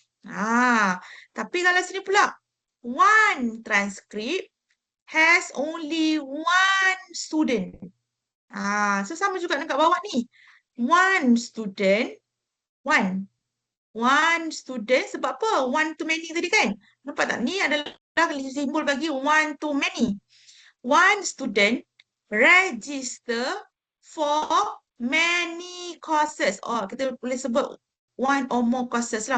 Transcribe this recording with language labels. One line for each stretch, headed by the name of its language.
Malay: Tapi kalau sini pula,
English: one transcript has only one student.
Malay: So sama juga dekat bawah ni.
English: One student, one. One student,
Malay: sebab apa?
English: One to many
Malay: tadi kan? Nampak tak? Ni adalah simbol bagi
English: one to many. One student register for many courses.
Malay: Kita boleh sebut
English: one or more courses
Malay: lah.